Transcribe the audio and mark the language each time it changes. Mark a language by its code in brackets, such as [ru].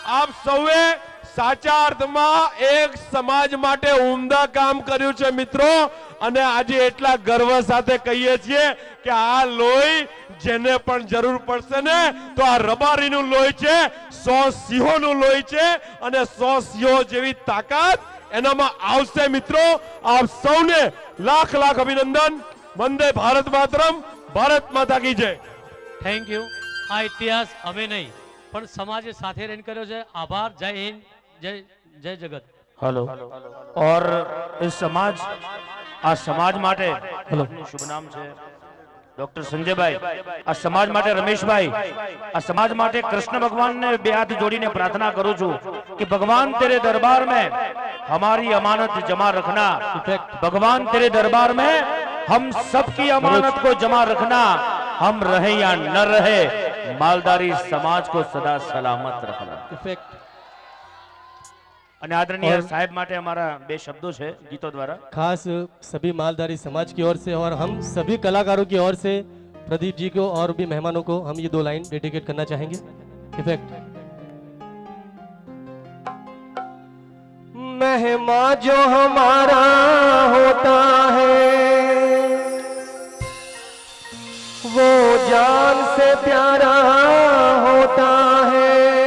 [gu] આપ સૌએ સાચા અર્થમાં એક સમાજ માટે ઉમદા કામ કર્યું છે મિત્રો, અને આજે એટલા ગર્વ સાથે કહીએ છીએ કે આ લોહી જેને પણ જરૂર પડશે ને તો આ રબારીનું લોહી છે, 100 સિંહોનું લોહી છે અને 100 સિંહો જેવી તાકાત એનામાં આવશે। મિત્રો, આપ સૌને લાખ લાખ અભિનંદન। વંદે ભારત માતરમ। [hi] ભારત માતા કી જય। [en] Thank you. [gu] આ ઇતિહાસ અમે નહીં પણ સમાજે સાથે રહીને કર્યો છે। આભાર। જય હિન્દ, જય જગત। हेलो। [hi] और इस समाज, [gu] आ समाज माटे शुभ नाम છે ડોક્ટર સંજયભાઈ, આ સમાજ માટે રમેશભાઈ, આ સમાજ માટે કૃષ્ણ ભગવાન ને 2 हाथ जोड़ीने प्रार्थना करूं છું [hi] कि भगवान तेरे दरबार में हमारी अमानत जमा रखना। भगवान तेरे दरबार में हम सबकी अमानत को जमा रखना। हम रहे या न रहे, मालदारी समाज को सदा सलामत रखना। [gu] અને આદરણીય સાહેબ માટે અમારા 2 શબ્દો છે ગીતો દ્વારા। [hi] खास सभी मालधारी समाज की ओर से और हम सभी कलाकारों की ओर से प्रदीप जी को और भी मेहमानों को हम ये 2 लाइन डेडिकेट करना चाहेंगे। [en] Effect. [hi] मेहमान जो हमारा होता है वो जान से प्यारा होता है।